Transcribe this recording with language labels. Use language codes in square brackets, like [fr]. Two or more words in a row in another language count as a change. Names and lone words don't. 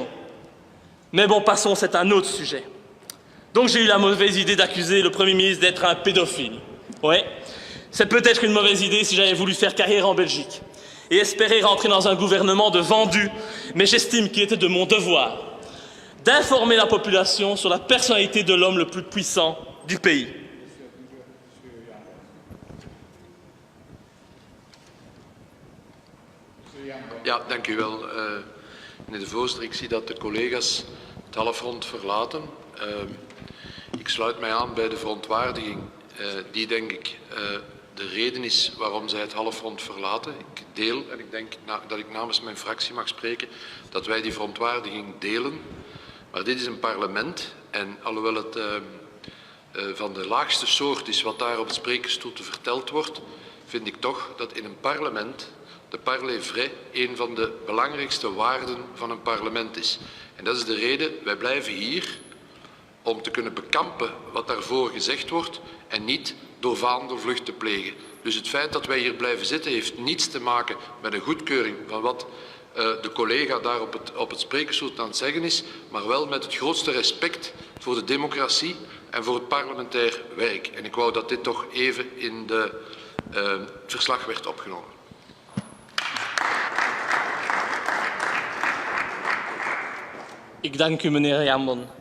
[fr] Mais bon, passons, c'est un autre sujet. Donc j'ai eu la mauvaise idée d'accuser le Premier ministre d'être un pédophile. Ouais, c'est peut-être une mauvaise idée si j'avais voulu faire carrière en Belgique et espérer rentrer dans un gouvernement de vendus, mais j'estime qu'il était de mon devoir d'informer la population sur la personnalité de l'homme le plus puissant du pays. [nl] Ja, dank u wel, meneer de voorzitter. Ik zie dat de collega's het halfrond verlaten. Ik sluit mij aan bij de verontwaardiging die, denk ik, de reden is waarom zij het halfrond verlaten. Ik deel, en ik denk dat ik namens mijn fractie mag spreken, dat wij die verontwaardiging delen. Maar dit is een parlement en alhoewel het van de laagste soort is wat daar op het sprekersstoel verteld wordt, vind ik toch dat in een parlement de [fr] parler vrai [nl] een van de belangrijkste waarden van een parlement is. En dat is de reden, wij blijven hier om te kunnen bekampen wat daarvoor gezegd wordt en niet door vaandelvlucht te plegen. Dus het feit dat wij hier blijven zitten heeft niets te maken met een goedkeuring van wat de collega daar op het sprekersstoel aan het zeggen is, maar wel met het grootste respect voor de democratie en voor het parlementair werk. En ik wou dat dit toch even in het verslag werd opgenomen. Ik dank u, meneer Jambon.